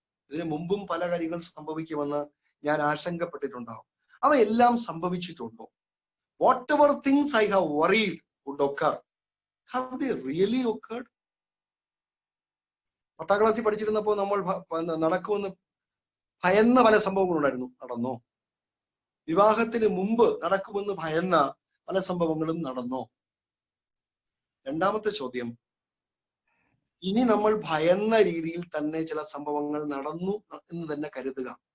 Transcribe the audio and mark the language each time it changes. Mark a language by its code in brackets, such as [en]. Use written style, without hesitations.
[ml] ഇതിനു മുമ്പും പല കാര്യങ്ങൾ സംഭവിക്കുമെന്ന് ഞാൻ ആശങ്കപ്പെട്ടിട്ടുണ്ടാവും. അവയെല്ലാം സംഭവിച്ചിട്ടുണ്ടോ? [en] Whatever things I have worried would occur, have they really occurred? [ml] 10ാം ക്ലാസ്സിൽ പഠിച്ചിരുന്നപ്പോൾ നമ്മൾ നടക്കുമെന്ന് ഭയന്ന പല സംഭവങ്ങളുണ്ടായിരുന്നു, നടന്നോ? വിവാഹത്തിന് മുമ്പ് നടക്കുമെന്ന് ഭയന്ന പല സംഭവങ്ങളും നടന്നോ? രണ്ടാമത്തെ ചോദ്യം, ഇനി നമ്മൾ ഭയന്ന രീതിയിൽ തന്നെ ചില സംഭവങ്ങൾ നടന്നു എന്ന് തന്നെ കരുതുക.